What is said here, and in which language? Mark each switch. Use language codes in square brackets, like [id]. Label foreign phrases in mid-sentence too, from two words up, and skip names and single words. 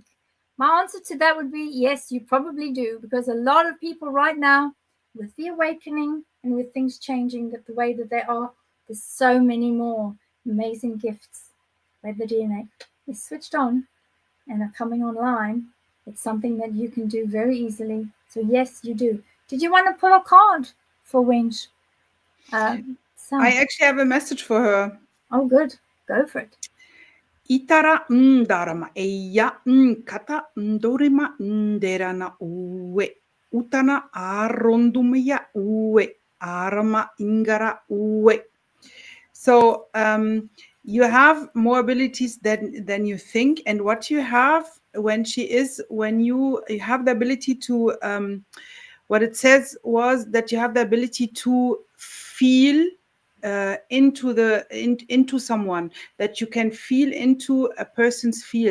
[en] My answer to that would be yes, you probably do, because a lot of people right now, with the awakening and with things changing the way that they are, there's so many more amazing gifts where the DNA is switched on and are coming online. It's something that you can do very easily. So yes, you do. Did you want to pull a card for Wench? I actually have a message for her. Oh, good. Go for it. Itara darama eya kata dorima derana uwe utana arondumya uwe arama ingara uwe. So you have more abilities than you think, and what you have when you have the ability to what it says was that you have the ability to feel into someone, that you can feel into a person's field.